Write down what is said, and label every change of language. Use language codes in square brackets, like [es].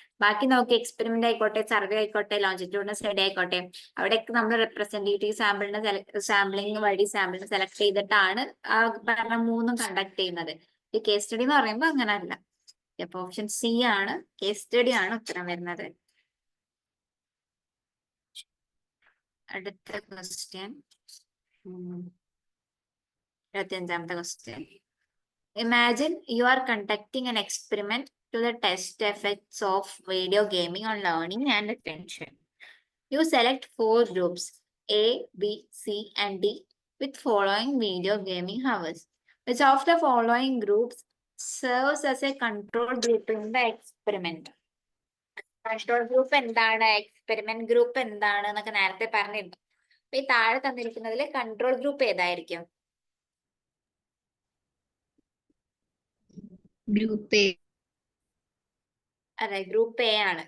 [ml] ബാക്കി നോക്കി എക്സ്പെരിമെന്റ് ആയിക്കോട്ടെ, സർവേ ആയിക്കോട്ടെ, ലോഞ്ചിറ്റ്യൂഡിനൽ സ്റ്റഡി ആയിക്കോട്ടെ, അവിടെയൊക്കെ നമ്മൾ റെപ്രസെന്റേറ്റീവ് സാമ്പിളിന് വഴി സാമ്പിളിനെ സെലക്ട് ചെയ്തിട്ടാണ് ആ പറഞ്ഞ മൂന്നും കണ്ടക്ട് ചെയ്യുന്നത്. ഈ കേസ് സ്റ്റഡി എന്ന് പറയുമ്പോൾ അങ്ങനെ അല്ല. അപ്പൊ ഓപ്ഷൻ സി ആണ്, കേസ് സ്റ്റഡി ആണ് ഉത്തരം വരുന്നത്. അടുത്ത question, 25ാമത്തെ question. [en] Imagine you are conducting an experiment to the test effects of video gaming on learning and attention. You select 4 groups A, B, C, and D with following video gaming hours. Which of the following groups serves as a control group in the experiment? [ml] Control group എന്താണ്, experiment group എന്താണ് എന്നൊക്കെ നേരത്തെ പറഞ്ഞിരുന്നു. അപ്പൊ ഈ താഴെ തന്നിരിക്കുന്നതിൽ control group ഏതായിരിക്കും? Group A. അതെ, ഗ്രൂപ്പ് എ ആണ്.